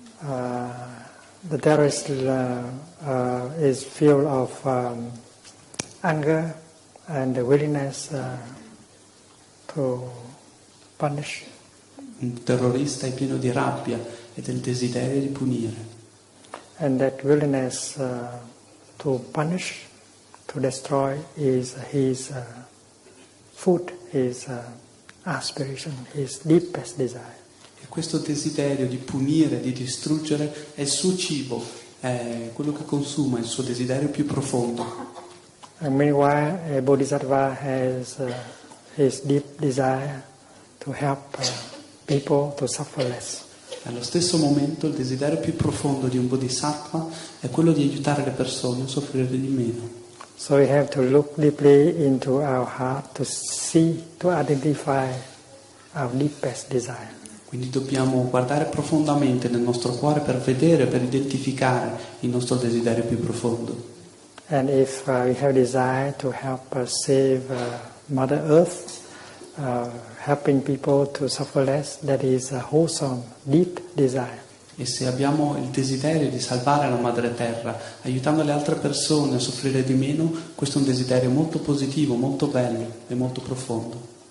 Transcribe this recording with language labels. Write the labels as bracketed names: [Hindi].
[English] The terrorist is filled of anger and the willingness to punish. [Italian] Un terrorista è pieno di rabbia e del desiderio di punire. [English] And that willingness to punish, to destroy, is his food, his aspiration, his deepest desire. [Italian] E questo desiderio di punire, di distruggere, è il suo cibo, è quello che consuma, è il suo desiderio più profondo. [English] And meanwhile, a bodhisattva has his deep desire to help people to suffer less. [Italian] Allo stesso momento il desiderio più profondo di un bodhisattva è quello di aiutare le persone a soffrire di meno. [English] So we have to look deeply into our heart to see, to identify our deepest desire. [Italian] Quindi dobbiamo guardare profondamente nel nostro cuore per vedere, per identificare il nostro desiderio più profondo. [English] And if we have desire to help save Mother Earth, helping people to suffer less, that is a wholesome, deep desire. [Italian] E se abbiamo il desiderio di salvare la madre terra, aiutando le altre persone a soffrire di meno, questo è un desiderio molto positivo, molto bello e molto profondo.